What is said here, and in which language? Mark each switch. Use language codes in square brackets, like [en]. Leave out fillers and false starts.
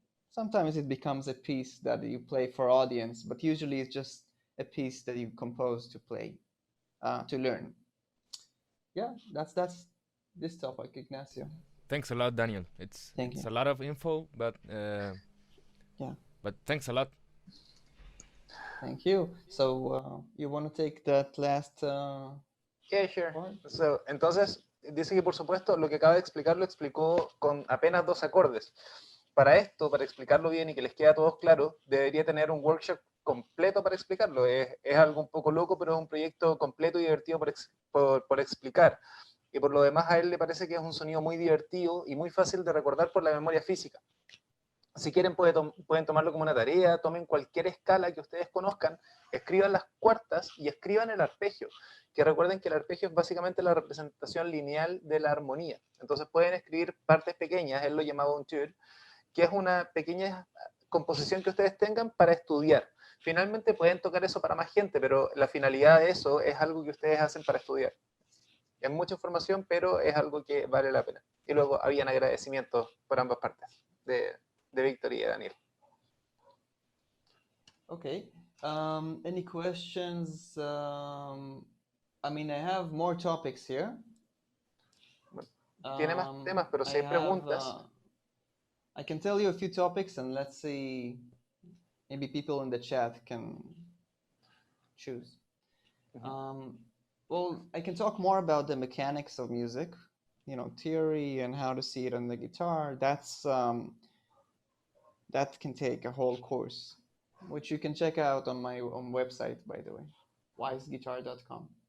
[en] Sometimes it becomes a piece that you play for audience, but usually it's just a piece that you compose to play, to learn. Yeah, that's this topic, Ignacio. Thanks a lot, Daniel. It's a lot of info, but yeah. But thanks a lot. Thank you. So you want to take that last? Yeah, sure. [es] So, entonces dice que por supuesto lo que acaba de explicar lo explicó con apenas 2 acordes. Para esto, para explicarlo bien y que les quede a todos claro, debería tener un workshop completo para explicarlo. Es algo un poco loco, pero es un proyecto completo y divertido por explicar. Y por lo demás a él le parece que es un sonido muy divertido y muy fácil de recordar por la memoria física. Si quieren pueden tomarlo como una tarea, tomen cualquier escala que ustedes conozcan, escriban las cuartas y escriban el arpegio, que recuerden que el arpegio es básicamente la representación lineal de la armonía. Entonces pueden escribir partes pequeñas, él lo llamaba un tour, que es una pequeña composición que ustedes tengan para estudiar. Finalmente pueden tocar eso para más gente, pero la finalidad de eso es algo que ustedes hacen para estudiar. Es mucha información, pero es algo que vale la pena. Y luego habían agradecimientos por ambas partes, de Víctor y de Daniel. [en] Okay. Any questions? I mean, I have more topics here. [es] Tiene más temas, pero si hay preguntas. [en] I can tell you a few topics, and let's see, maybe people in the chat can choose. Well, I can talk more about the mechanics of music, theory and how to see it on the guitar, that can take a whole course, which you can check out on my own website, by the way, weissguitar.com.